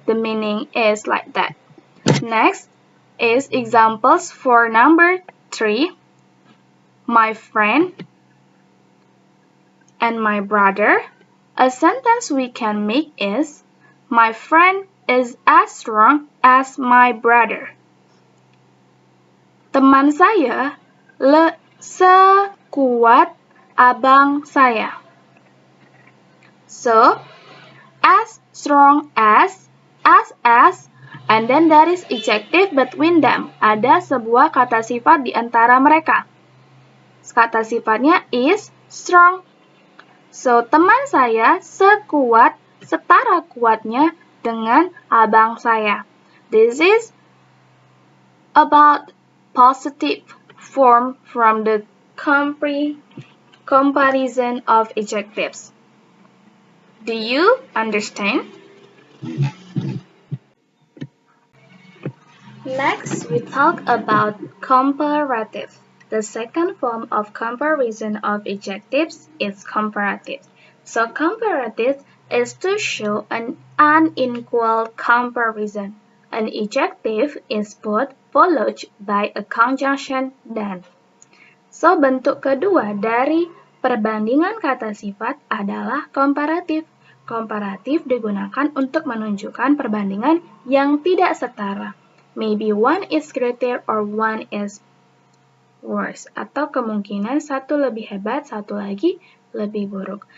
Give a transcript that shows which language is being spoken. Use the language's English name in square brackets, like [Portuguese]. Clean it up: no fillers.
[English] The meaning is like that. Next is examples for number 3. My friend and my brother. A sentence we can make is, my friend is as strong as my brother. [Indonesian] Teman saya sekuat abang saya. [English] So, as strong as, and then there is adjective between them. [Indonesian] Ada sebuah kata sifat di antara mereka. Kata sifatnya is strong. So, teman saya setara kuatnya dengan abang saya. [English] This is about positive form from the comparison of adjectives. Do you understand? Next, we talk about comparative. The second form of comparison of adjectives is comparative. So comparative is to show an unequal comparison. An adjective is followed by a conjunction than. [Indonesian] So bentuk kedua dari perbandingan kata sifat adalah komparatif. Komparatif digunakan untuk menunjukkan perbandingan yang tidak setara. [English] Maybe one is greater or one is worse. [Indonesian] Atau kemungkinan satu lebih hebat, satu lagi lebih buruk.